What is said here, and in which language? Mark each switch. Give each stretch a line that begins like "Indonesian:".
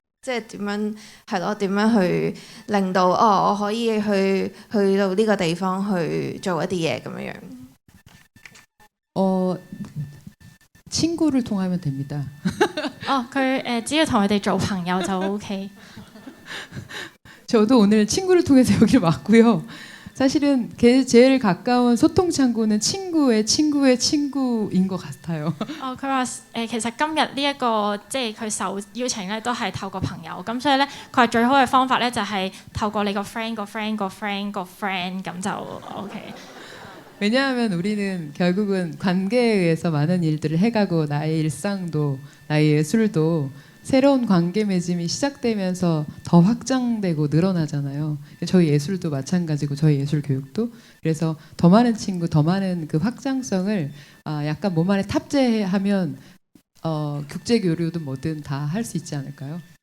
Cantonese: 即係點樣係咯？點樣去令到我可以去到呢個地方去做一啲嘢咁樣樣？
Korean: 친구를 통하면 됩니다.
Cantonese: 佢只要同佢哋做朋友就 OK。
Korean: 저도 오늘 친구를 통해서 여기를 왔고요. 사실은 제일 가까운 소통 창구는 친구의 친구의 친구인 것 같아요.
Cantonese: 佢話其實今日呢一個即係佢受邀請咧，都係透過朋友，咁所以咧佢話最好嘅方法咧就係透過你個 friend 個 friend 個 friend 個 friend 咁就 OK。
Korean: 왜냐하면 우리는 결국은 관계에 의해서 많은 일들을 해가고 나의 일상도 나의 예술도 새로운 관계 맺음이 시작되면서 더 확장되고 늘어나잖아요. 저희 예술도 마찬가지고 저희 예술 교육도 그래서 더 많은 친구, 더 많은 그 확장성을 약간 몸 안에 탑재하면 국제 교류든 뭐든 다 할 수 있지 않을까요?